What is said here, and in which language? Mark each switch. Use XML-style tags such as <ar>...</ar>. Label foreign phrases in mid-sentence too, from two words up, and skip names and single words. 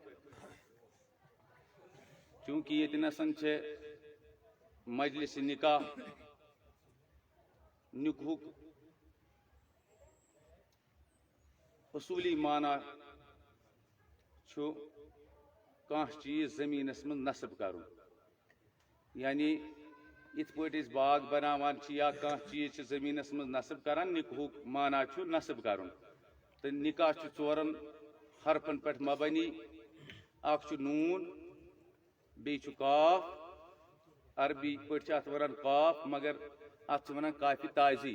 <ks>چونکہ یہ نسن مجلس نکاح نکاح اصولی معنی کان چیز زمینس من نصب کرو. یعنی ات پٲٹھۍ أسۍ باغ بناوان یا کانٛہہ چیز زمینس من نصب کران نکاحُک معنی نصب کرُن. تہٕ نکاح ژورن حرفن پٮ۪ٹھ مبنی. اکھ نون بیٚیہِ چھُ قاف عربی پٲٹھۍ چھِ اتھ ونان قاف مگر اتھ چھِ ونان کافِ تازی.</ks>